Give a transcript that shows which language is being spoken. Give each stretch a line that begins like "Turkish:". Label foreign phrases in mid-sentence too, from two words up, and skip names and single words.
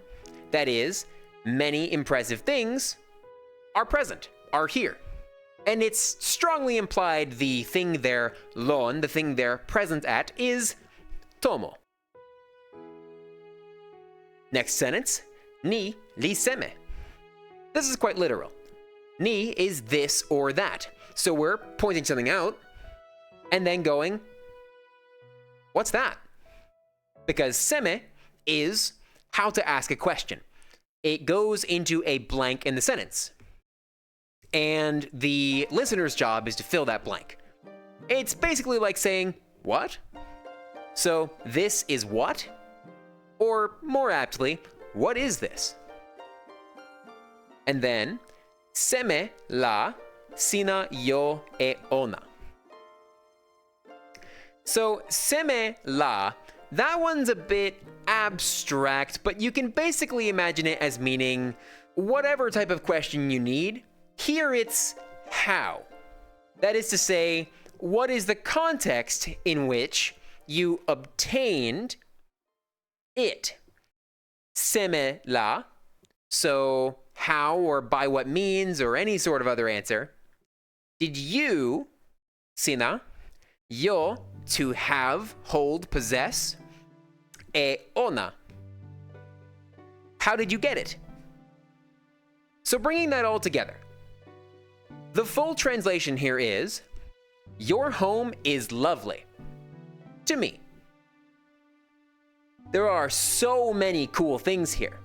English: That is, many impressive things are present, are here. And it's strongly implied the thing they're lon, the thing they're present at, is tomo. Next sentence,
Toki Pona: ni li seme.
English: This is quite literal. Ni is this or that. So we're pointing something out and then going, what's that? Because seme is how to ask a question. It goes into a blank in the sentence. And the listener's job is to fill that blank. It's basically like saying, what? So, this is what? Or, more aptly, what is this? And then,
Toki Pona: seme la sina yo e ona. So, seme la,
English: that one's a bit abstract, but you can basically imagine it as meaning whatever type of question you need. Here it's how. That is to say, what is the context in which you obtained it?
Toki Pona: Seme la,
English: so how or by what means or any sort of other answer. Did you,
Toki Pona: sina, yo,
English: to have, hold, possess,
Toki Pona: e ona.
English: How did you get it? So bringing that all together, the full translation here is, your home is lovely. To me. There are so many cool things here.